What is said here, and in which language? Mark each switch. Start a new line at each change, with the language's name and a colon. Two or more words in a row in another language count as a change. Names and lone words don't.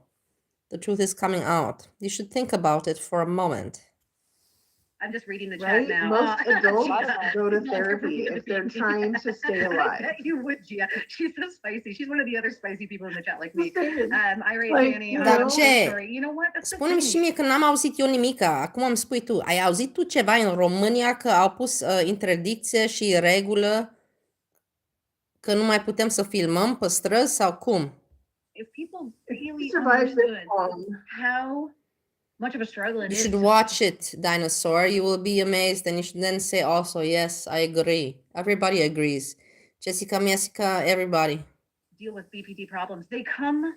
English: The truth is coming out. You should think about it for a moment. I'm just reading the Right? chat now. Most adults Gia, go to it's therapy never if they're been- trying to stay I alive. bet you would, Gia. She's so spicy. She's one of the other spicy people in the chat like me. Saying. Irate Like, Fanny, you
Romanian: Dar
English: know?
Romanian: ce?
English: sorry. You know what? That's the
Romanian: Spune-mi
English: thing.
Romanian: și mie că n-am auzit eu nimica. Acum îmi spui tu. Ai auzit tu ceva în România că au pus interdicție și regulă că nu mai putem să filmăm pe străzi sau cum?
English: If people really Survive this understood long. how much of a struggle it You is. should watch it, Dinosaur. You will be amazed, and you should then say also, yes, I agree. Everybody agrees. Jessica Messica, everybody. Deal with BPD problems. They come.